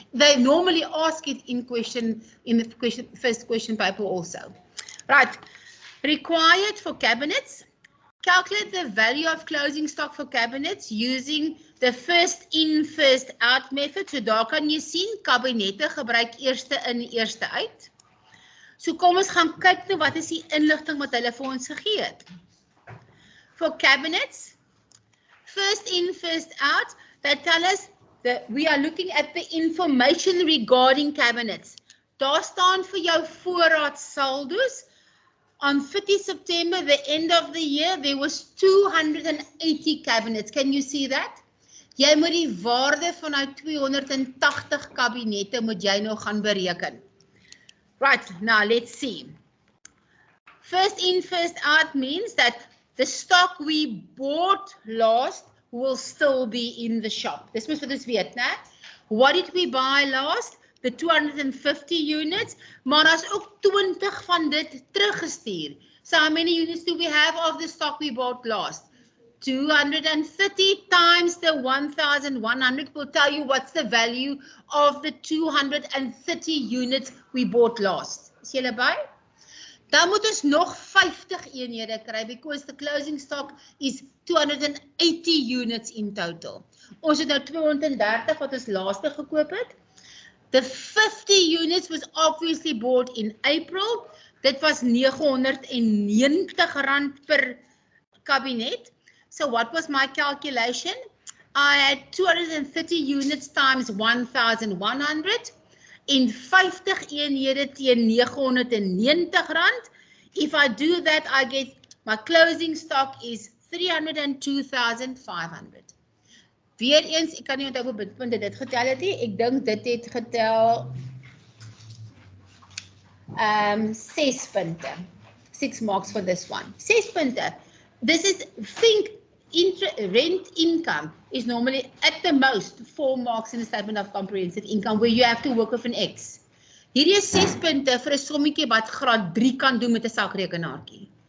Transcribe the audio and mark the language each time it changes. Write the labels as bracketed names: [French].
[English] They normally ask it in the first question paper also. Right, required for cabinets, calculate the value of closing stock for cabinets using the first in, first out method. [Afrikaans] So daar kan jy sien, kabinette gebruik eerste in, eerste uit. So kom ons gaan kyk nou wat is die inligting wat hulle vir ons gegee het. [English] For cabinets, first in, first out, they tell us that we are looking at the information regarding cabinets. [Afrikaans] Daar staan vir jou voorraadsaldos. [English] On 30 September, the end of the year, there was 280 cabinets. Can you see that? [Afrikaans] Jy moet die waarde van nou 280 kabinette moet jy nou gaan bereken. [English] Right, now let's see. First in, first out means that the stock we bought last will still be in the shop. [Afrikaans] Dis moet vir ons weet, né? [English] What did we buy last? The 250 units, [Afrikaans] maar daar's ook 20 van dit teruggestuur. [English] So how many units do we have of the stock we bought last? 230 times the 1,100 will tell you what's the value of the 230 units we bought last. [Afrikaans] Is julle by? Dan moet ons nog 50 eenhede kry, [English] because the closing stock is 280 units in total. [Afrikaans] Ons het nou 230 wat ons laaste gekoop het. [English] The 50 units was obviously bought in April. [Afrikaans] Dit was R990 per kabinet. [English] So what was my calculation? I had 230 units times 1,100 [Afrikaans] in 50 eenhede teen R990. [English] If I do that, I get my closing stock is 302,500. [Afrikaans] Weer eens, ek kan nie onthou hoe punte dit getel het nie. Ek dink dit het getel 6 punte. [English] 6 marks for this one. [Afrikaans] 6 punte. [English] This is, think rent income is normally at the most 4 marks in the statement of comprehensive income, where you have to work with an X. [Afrikaans] Hierdie is 6 punte vir 'n sommetjie wat graad 3 kan doen met 'n sakrekenaartjie.